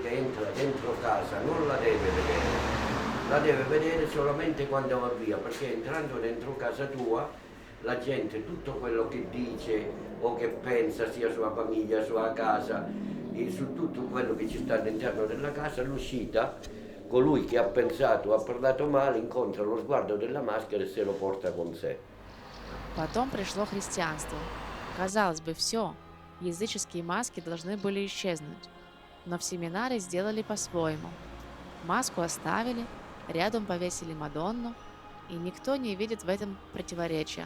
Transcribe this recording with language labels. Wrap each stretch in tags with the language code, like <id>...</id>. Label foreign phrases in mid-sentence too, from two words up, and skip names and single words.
<it>che entra dentro casa non la deve vedere, la deve vedere solamente quando va via, perché entrando dentro casa tua la gente tutto quello che dice o che pensa sia sulla famiglia, sulla casa e su tutto quello che ci sta all'interno della casa, all'uscita colui che ha pensato, ha parlato male, incontra lo sguardo della maschera e se lo porta con sé.</it> <ru>Потом пришло христианство. Казалось бы, все, языческие маски должны были исчезнуть. Но в семинаре сделали по-своему. Маску оставили, рядом повесили Мадонну, и никто не видит в этом противоречия.</ru>